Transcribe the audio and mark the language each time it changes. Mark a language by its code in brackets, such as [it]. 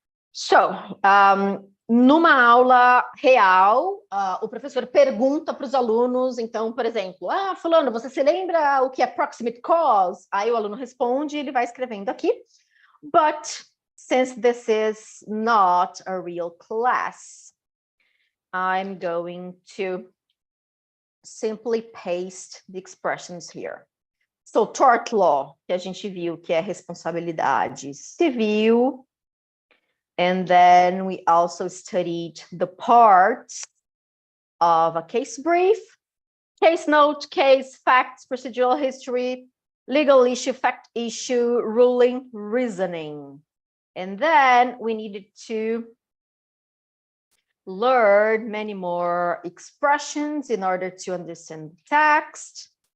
[pt] So, numa aula real, o professor pergunta para os alunos, então, por exemplo, fulano, você se lembra o que é proximate cause? Aí o aluno responde e ele vai escrevendo aqui. [en] But since this is not a real class, I'm going to simply paste the expressions here. [pt] So, tort law, que a gente viu que é responsabilidade civil. [en] And then we also studied the parts of a case brief, case note, case, facts, procedural history, legal issue, fact issue, ruling, reasoning. And then we needed to learn many more expressions in order to understand the text.